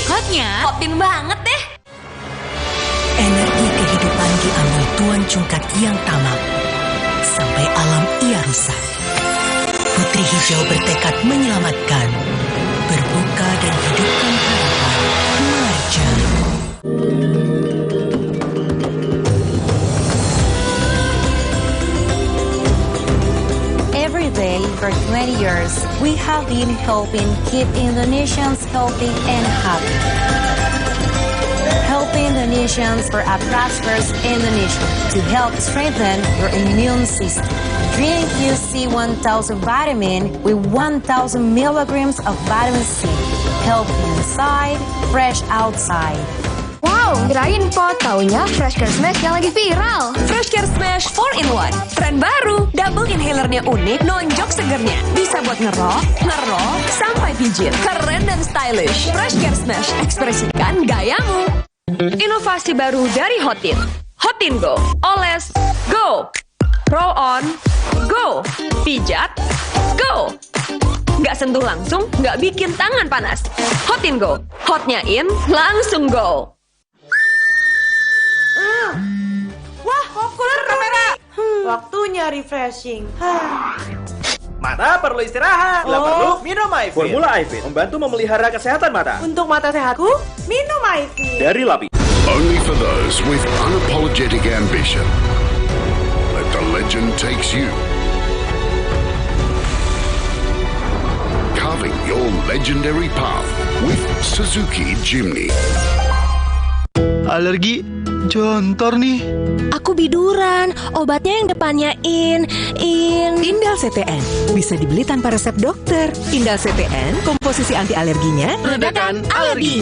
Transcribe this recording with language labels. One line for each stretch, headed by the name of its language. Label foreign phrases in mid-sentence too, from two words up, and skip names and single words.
Indonesian: hotnya Hotin banget deh. Energi kehidupan diambil Tuan Cungkat yang tamak, sampai alam ia rusak. Putri Hijau bertekad menyelamatkan, berbuka dan hidupkan harapan. Marja.
English: Every day for 20 years, we have been helping keep Indonesians healthy and happy. Helping Indonesians for a prosperous Indonesia to help strengthen your immune system. Drink UC 1000 vitamin with 1000 milligrams of vitamin C. Healthy inside, fresh outside.
Indonesian: Wow, kirain pot. Taunya Fresh Care Smash yang lagi viral. Fresh Care Smash 4-in-1. Tren baru. Double inhalernya unik, nonjok segernya. Bisa buat ngerok, sampai pijit. Keren dan stylish. Fresh Care Smash, ekspresikan gayamu. Inovasi baru dari Hotin. Hotin Go. Oles, go.
English: Roll on,
Indonesian: go. Pijat, go. Nggak sentuh langsung, nggak bikin tangan panas. Hotin Go. Hotnya in, langsung go. Wah, fokus kamera. Waktunya refreshing. Mata perlu istirahat. Bila perlu, minum Ivit. Formula Ivit membantu memelihara kesehatan mata. Untuk mata sehatku, minum Ivit. Dari Lapi.
English: Only for those with unapologetic ambition. Let the legend takes you. Carving your legendary path with Suzuki Jimny.
Indonesian: Alergi jontor nih. aku biduran. Obatnya yang depannya in. Indal CTN bisa dibeli tanpa resep dokter. Indal CTN, komposisi anti alerginya Redakan alergi.